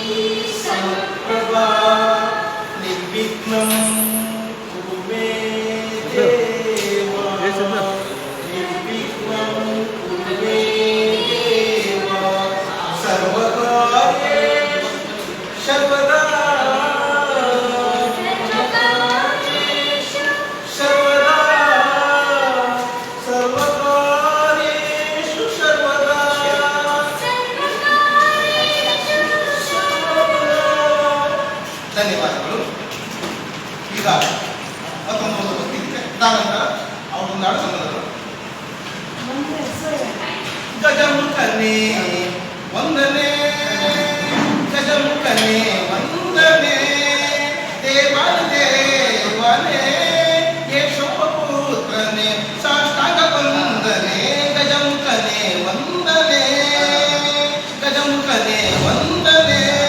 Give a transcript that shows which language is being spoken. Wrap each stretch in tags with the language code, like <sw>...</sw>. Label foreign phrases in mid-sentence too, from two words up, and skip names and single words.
<sa>समप्रभा निर्विघ्नं कुरु मे देव निर्विघ्नं कुरु मे देव सर्वकार्येषु सर्वदा सर्वकार्येषु सर्वदा ಧನ್ಯವಾದಗಳು.</sa> <kn>ಈಗ ಮತ್ತೊಂದು ಭಕ್ತಿ ಇದೆ. ನಂತರ ಅವರೊಂದು ಹಾಡು ಸಂಗದರು. ಗಜಮುಖನೇ ವಂದನೆ ಗಜಮುಖನೇ ವಂದನೆ ದೇವಾನುದೇವನೇ ಯಶೋಪುತ್ರನೇ ಸಾಷ್ಟಾಂಗ ವಂದನೆ ಗಜಮುಖನೇ ವಂದನೆ ಗಜಮುಖನೇ ವಂದನೆ</kn>